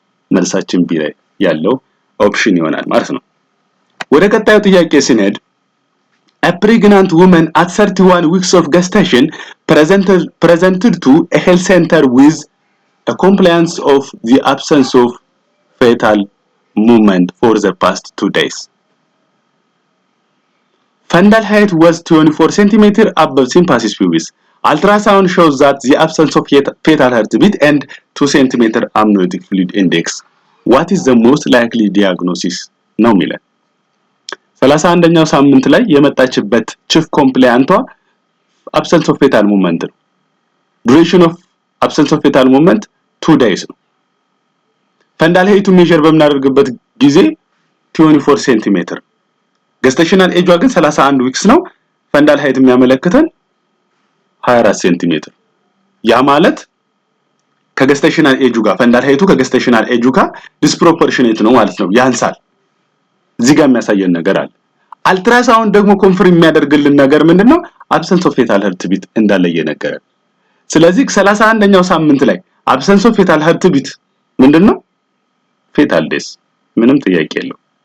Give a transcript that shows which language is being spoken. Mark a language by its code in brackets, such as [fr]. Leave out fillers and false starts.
[am] መልሳችን ቢ ላይ ያለው ኦፕሽን ይሆናል ማለት ነው። ወደ ቀጣዩ ጥያቄ ስንሄድ [en] A pregnant woman at 31 weeks of gestation presented to a health center with a complaint of the absence of fetal movement for the past 2 days. Fundal height was 24 cm above symphysis pubis. Ultrasound shows that the absence of fetal heartbeat and 2 cm amniotic fluid index. What is the most likely diagnosis? [am] ነው የሚለው 31ኛው ሳምንት ላይ የመጣችበት ቺፍ ኮምፕላያንቷ [en] absence of fetal movement ነው። duration of absence of fetal movement 2 days ነው። [am] ፈንዳል ሄይቱ ሜዠር በምናደርግበት ጊዜ 24 ሴንቲሜትር ገስቴሽናል ኤጇ ግን 31 ዊክስ ነው ፈንዳል ሄይት የሚያመለክተን 24 ሴንቲሜትር ያ ማለት ከገስቴሽናል ኤጁ ጋር ፈንዳል ሄይቱ ከገስቴሽናል ኤጁ ጋር ዲስፕሮፖርሽኔት ነው ማለት ነው ያንሳል እዚህ ጋር የሚያሳየን ነገር አለ አልትራሳውንድ ደግሞ ኮንፈርም የሚያደርግልን ነገር ምንድነው አብሰንስ ኦፍ ፌታል ሀርት ቢት እንዳለ የነገረ ስለዚህ 31ኛው ሳምንት ላይ አብሰንስ ኦፍ ፌታል ሀርት ቢት ምንድነው ፌታል ዴስ ምንም ጥያቄ የለው